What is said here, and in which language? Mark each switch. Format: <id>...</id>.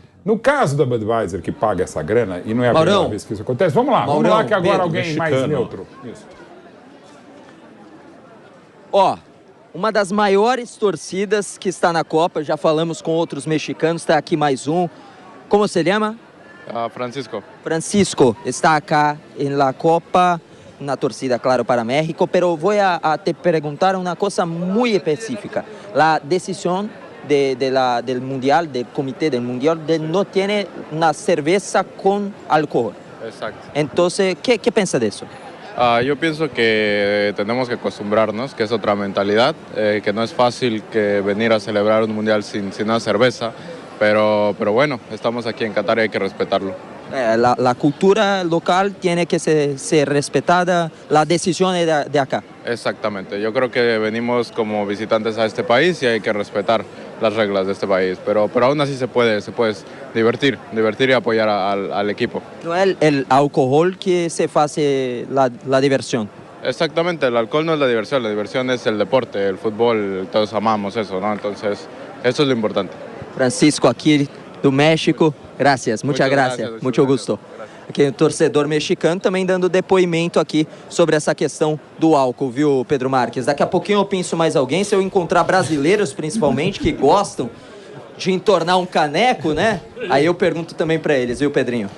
<pt>No caso da Budweiser, que paga essa grana, e não é a primeira vez que isso acontece, vamos lá que agora alguém mexicano. mais neutro. Isso. Uma das maiores torcidas que está na Copa, já falamos com outros mexicanos, está aqui mais um. Como se chama? Francisco.</pt> <es>Francisco está acá en la Copa, una torcida, claro, para México, pero voy a te preguntar una cosa muy específica. La decisión del Mundial, del Comité del Mundial, no tiene una cerveza con alcohol. Exacto. Entonces, ¿qué piensa de eso? Yo pienso que tenemos que acostumbrarnos, que es otra mentalidad, que no es fácil que venir a celebrar un mundial sin una cerveza, pero bueno, estamos aquí en Qatar y hay que respetarlo. La cultura local tiene que ser respetada, la decisión de acá. Exactamente, yo creo que venimos como visitantes a este país y hay que respetar las reglas de este país, pero aún así se puede divertir y apoyar al equipo. No es el alcohol que se hace la diversión. Exactamente, el alcohol no es la diversión es el deporte, el fútbol, todos amamos eso, ¿no? Entonces, eso es lo importante.</es> <pt>Francisco, aqui do México,</pt> <es>gracias, muchas gracias,</es> <pt>muito gusto. Aqui o torcedor mexicano também dando depoimento aqui sobre essa questão do álcool, viu, Pedro Marques? Daqui a pouquinho eu penso mais alguém, se eu encontrar brasileiros principalmente que gostam de entornar um caneco, né? Aí eu pergunto também para eles, viu, Pedrinho?</pt>